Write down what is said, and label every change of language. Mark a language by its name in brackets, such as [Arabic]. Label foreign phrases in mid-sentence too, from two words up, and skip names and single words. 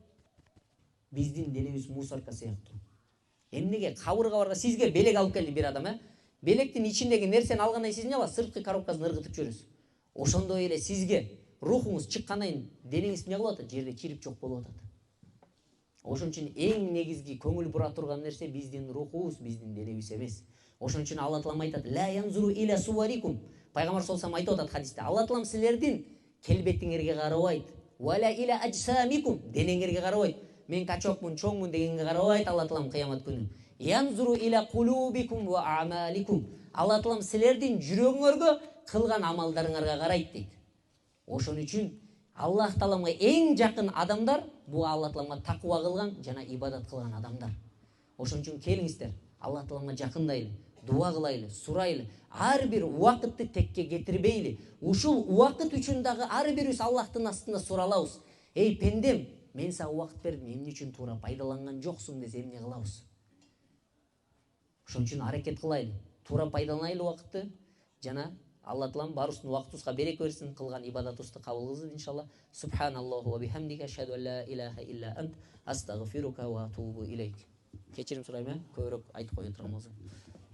[Kyrgyz] Биздин денебиз мусорка сыяктуу. Эмнеге кабырга барга сизге белек алып келди бир адам, белектин ичиндеги нерсени алгандан сиз эмне кыласыз? Сырткы коробкасын ыргытып жүрөсүз. Ошондой эле сизге рухуңуз чыккандан кийин денеңиз эмне кылып атат? Жерде чирип жок болуп атат. Ошон үчүн эң негизги көңүл бура турган нерсе биздин рухубуз, биздин денебиз эмес. Ошон үчүн Алла Таалам айтат: [Arabic] "لا ينظر إلى صوركم". [Kyrgyz] Пайгамбар [Arabic] صلى الله عليه [Kyrgyz] айтып атат хадисте. Алла Таалам силердин келбетиңерге карабайт. [Arabic] ولا إلى أجسامكم. [Kyrgyz] Денеңерге карабайт. Мен качокмун, чоңмун дегенге карабайт Алла Таалам кыямат күнү. [Arabic] ينظر إلى قلوبكم وأعمالكم. [Kyrgyz] Алла Таалам силердин жүрөгүңөргө, кылган амалдарыңарга карайт дейт. Ошон үчүн Аллах Тааламга эң жакын адамдар бул Алла Тааламга таква кылган жана ибадат кылган адамдар. Ошон үчүн келиңиздер, Алла Тааламга жакындайлы, дуа кылайлы, сурайлы. Ар бир убакытты текке кетирбейли. Ушул убакыт үчүн дагы ар бирибиз Аллахтын астында суралабыз. Эй пендем, мен сага убакыт бердим, эмне үчүн туура пайдаланган жоксуң десе эмне кылабыз? Ошон үчүн аракет кылайлы, туура пайдаланайлы убакытты жана Алла Таалам барыбыздын убактыбызга береке берсин, кылган ибадатыбызды кабыл кылсын иншалла. [Arabic] سبحان الله وبحمدك، أشهد أن لا إله إلا أنت، أستغفرك وأتوب إليك. [Kyrgyz] Кечирим сурайм, көбүрөөк айтып кое турган болсом.